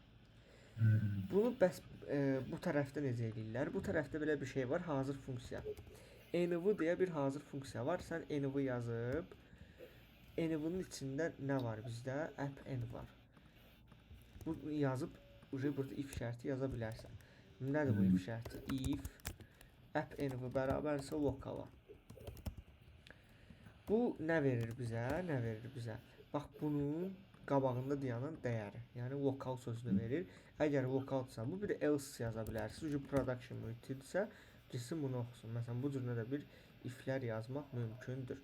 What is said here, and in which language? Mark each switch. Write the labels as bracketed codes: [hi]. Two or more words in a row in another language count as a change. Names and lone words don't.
[az] Bunu bəs bu tərəfdə necə edirlər? Bu tərəfdə belə bir şey var, hazır funksiya. Env deyə bir hazır funksiya var. Sən env yazıb, env'nin içində nə var bizdə? App env var. Bu yazıb, burada if şərti yaza bilərsən. Nədir bu if şərti? If app env bərabərsə lokala. Bu nə verir bizə? Bax bunun qabağında dayanan dəyəri. Yəni lokal sözünü verir. Əgər lokalsa bu bir də else yaza bilərsiniz. Çünki production mühitidirsə, gitsin bunu oxusun. Məsələn, bu cür də bir iflər yazmaq mümkündür.